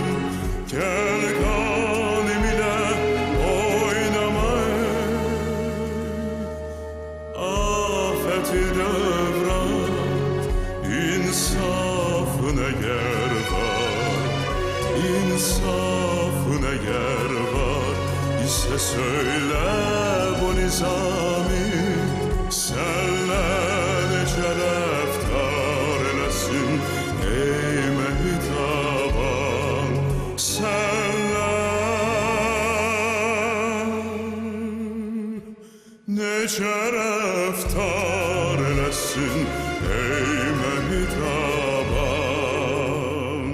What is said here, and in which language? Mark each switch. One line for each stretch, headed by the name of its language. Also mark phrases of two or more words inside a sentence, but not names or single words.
Turkish: Gel kanim ile oynama afeti devran. İnsafın eğer var, insafın eğer var ise söyle bu nizami.
Azerbaijani: Senle nece rəftar eləsin ey mehtaban. Senle nece rəftar eləsin ey mehtaban.